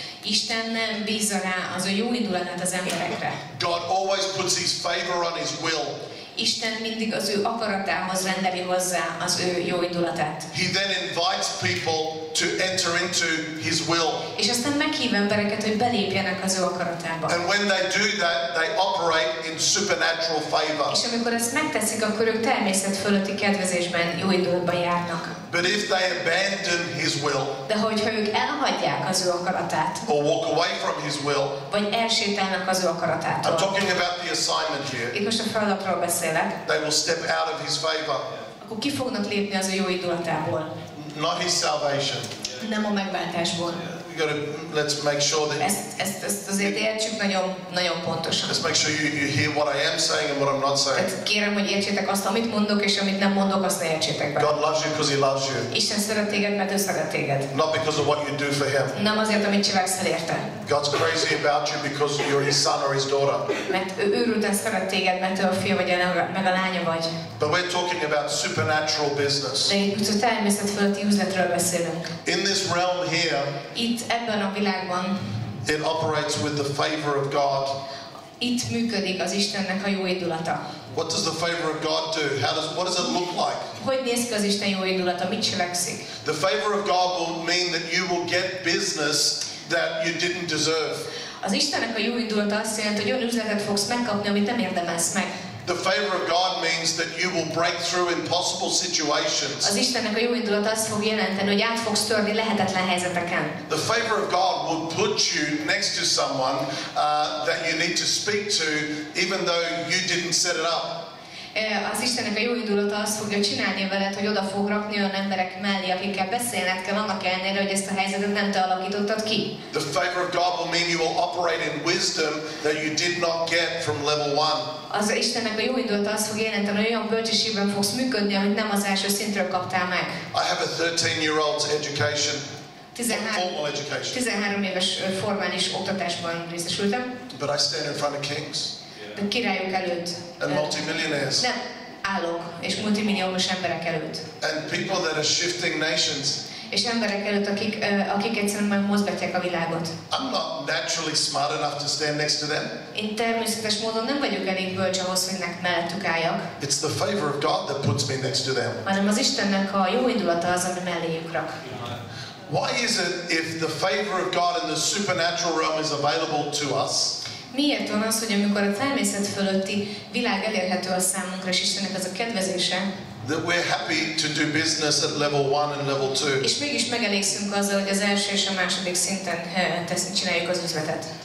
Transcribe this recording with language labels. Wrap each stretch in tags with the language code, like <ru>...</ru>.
<hu>Isten nem bízza rá az ő jó indulatát az emberekre.</hu> <en>God always puts his favor on his will.</en> <hu>Isten mindig az ő akaratához rendeli hozzá az ő jó indulatát.</hu> <en>He then invites people to enter into his will.</en> <hu>És aztán meghív embereket, hogy belépjenek az ő akaratába.</hu> <en>And when they do that, they operate in supernatural favor.</en> <hu>És amikor ezt megteszik, akkor ők természetfeletti kedvezésben, jó indulatban járnak.</hu> <en>But if they abandon his will,</en> <hu>de hogyha ők elhagyják az ő akaratát,</hu> <en>or walk away from his will,</en> <hu>vagy elsétálnak az ő akaratától.</hu> <en>I'm talking about the assignment here.</en> <hu>Itt most a feladatról beszélek.</hu> <en>They will step out of his favor.</en> <hu>Akkor ki fognak lépni az ő jó indulatából?</hu> <en>Not his salvation.</en> <hu>Nem a megváltásból.</hu> <en>Let's make sure that</en> <hu>ezt azért értsük nagyon pontosan.</hu> <en>Let's make sure you hear what I am saying and what I'm not saying.</en> <hu>Tehát kérem, hogy értsétek azt, amit mondok, és amit nem mondok, azt ne értsétek be.</hu> <en>God loves you because he loves you.</en> <hu>Isten szeret téged, mert ő szeret téged.</hu> <en>Not because of what you do for him.</en> <hu>Nem azért, amit cselekszel érte.</hu> <en>God's crazy about you because you're his son or his daughter.</en> <hu>Mert ő őrülten szeret téged, mert ő a fia vagy meg a lánya vagy.</hu> <en>But we're talking about supernatural business.</en> <hu>De itt a természetfeletti üzletről beszélünk.</hu> <en>In this realm here,</en> <hu>itt ebben a világban,</hu> <en>it operates with the favor of God.</en> <hu>Itt működik az Istennek a jó indulata.</hu> <en>What does the favor of God do? What does it look like?</en> <hu>Hogy néz ki az Isten jó indulata? Mit cselekszik?</hu> <en>The favor of God will mean that you will get business that you didn't deserve.</en> <hu>Az Istennek a jó indulata azt jelenti, hogy olyan üzletet fogsz megkapni, amit nem érdemelsz meg.</hu> <en>The favor of God means that you will break through impossible situations.</en> <hu>Az Istennek a jó indulata azt fog jelenteni, hogy át fogsz törni lehetetlen helyzeteken.</hu> <en>The favor of God will put you next to someone that you need to speak to, even though you didn't set it up.</en> <hu>Az Istennek a jó indulata azt fogja csinálni veled, hogy oda fog rakni olyan emberek mellé, akikkel beszélned kell, annak ellenére, hogy ezt a helyzetet nem te alakítottad ki.</hu> <en>The favor of God will mean you will operate in wisdom that you did not get from level 1.</en> <hu>Az Istennek a jó indulata azt fog jelenteni, hogy olyan bölcsességben fogsz működni, amit nem az első szintről kaptál meg.</hu> <en>I have a 13-year-old's education.</en> <hu>13 éves formális oktatásban részesültem.</hu> <en>But I stand in front of kings.</en> <hu>De királyok előtt.</hu> <en>And multimillionaires.</en> <hu>Nem, állok és multimilliómos emberek előtt.</hu> <en>And people that are shifting nations.</en> <hu>És emberek előtt, akik egyszerűen meg mozgatják a világot.</hu> <en>I'm not naturally smart enough to stand next to them.</en> <hu>Én természetes módon nem vagyok elég bölcs ahhoz, hogy mellettük álljak.</hu> <en>It's the favor of God that puts me next to them.</en> <hu>Hanem az Istennek a jó indulata az, ami melléjük rak.</hu> <en>Why is it if the favor of God in the supernatural realm is available to us?</en> <hu>Miért van az, hogy amikor a természet fölötti világ elérhető a számunkra, és Istennek az a kedvezése,</hu> <en>that we're happy to do business at level 1 and level 2.</en> <hu>És mégis megelégszünk azzal, hogy az első és a második szinten csináljuk az üzletet.</hu>